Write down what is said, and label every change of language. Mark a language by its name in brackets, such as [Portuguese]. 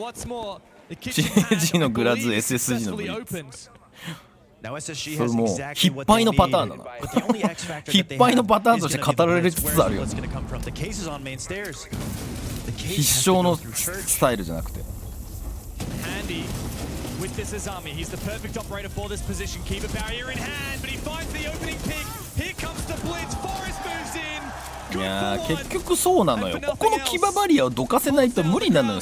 [Japanese] CG のグラズ SSG のブリッツ、それもう引っ張りのパターンだな。引っ張りのパターンとして語られつつあるよね。必勝のスタイルじゃなくて。 [English] With this Azami, he's the perfect operator for this position. Keep a barrier in hand, but he finds the opening pick. Here comes the blitz. Forrest moves in. [Japanese] いやー結局そうなのよ。ここの騎馬バリアをどかせないと無理なのよ。